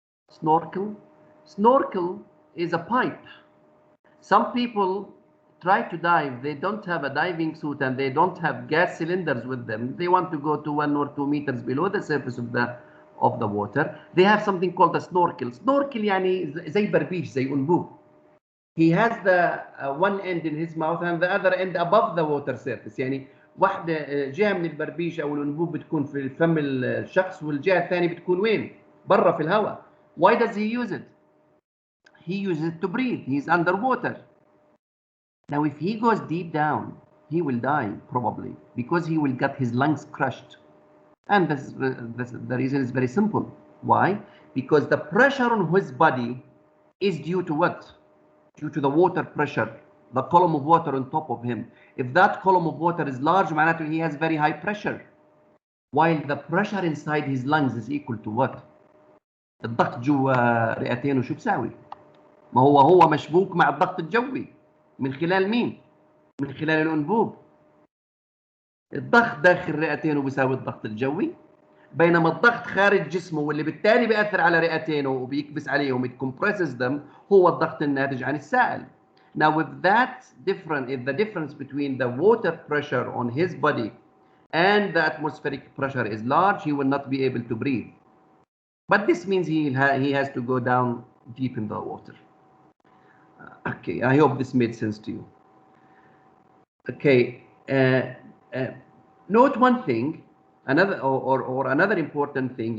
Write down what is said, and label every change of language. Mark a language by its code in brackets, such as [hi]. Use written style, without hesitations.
[en] Snorkel is a pipe. Some people try to dive, they don't have a diving suit and they don't have gas cylinders with them. They want to go to 1 or 2 meters below the surface of the water. They have something called a snorkel. [ar] Snorkel يعني زي بربيش, زي أنبوب. [en] He has the one end in his mouth and the other end above the water surface. [ar] يعني واحدة جهة من البربيش أو الأنبوب بتكون في فم الشخص, والجهة الثانية بتكون وين؟ برا في الهواء. [en] Why does he use it? He uses it to breathe. He's underwater. Now, if he goes deep down, he will die probably because he will get his lungs crushed. And the reason is very simple. Why? Because the pressure on his body is due to what? Due to the water pressure, the column of water on top of him. If that column of water is large, [ar] معناته [en] he has very high pressure. While the pressure inside his lungs is equal to what? [ar] الضغط جوا رئتينه شو بساوي؟ ما هو مشبوك مع الضغط الجوي. من خلال مين؟ من خلال الأنبوب. الضغط داخل رئتينه بيساوي الضغط الجوي، بينما الضغط خارج جسمه واللي بالتالي بيأثر على رئتينه وبيكبس عليهم, [en] it compresses them, [ar] هو الضغط الناتج عن السائل. [en] Now if the difference between the water pressure on his body and the atmospheric pressure is large, he will not be able to breathe. But this means he has to go down deep in the water. Okay, I hope this made sense to you. Okay, note one thing, another important thing.